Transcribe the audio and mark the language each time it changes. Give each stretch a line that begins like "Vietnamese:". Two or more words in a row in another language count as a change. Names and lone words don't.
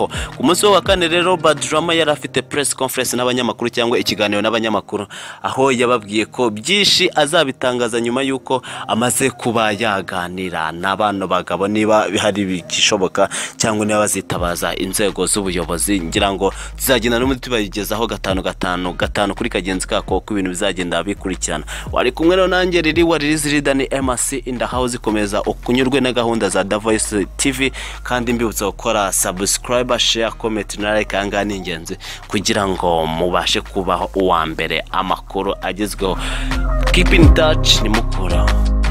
Kinyarwanda: Ku munsi wa kane rero Bad Drama yari afite
English: press conference
Kinyarwanda: n'abanyamakuru cyangwa ikiganiro n'abanyamakuru, aho yababwiye ko byinshi azabitangaza nyuma yuko amaze kuba yaganira n'abano bagabo niba hari bikishoboka cyangwa niba bazitabaza inzego z'ubuyobozi. Ngira ngo zizagenda n'umuti tubayigezaho gatanu kuri kagenzi kako ko ibintu bizagenda bikurikirana. Wari kumwe no nanjye riri Zidane MC
English: in the house.
Kinyarwanda: Komeza ukunyurwe na gahunda za The Voice TV, kandi mbibutsa gukora
English: subscribe, share, comment
Kinyarwanda: na like angana ingenzi kugira ngo mubashe kubaho uwa mbere amakuru agezweho.
English: Keep in touch,
Kinyarwanda: ni mukura.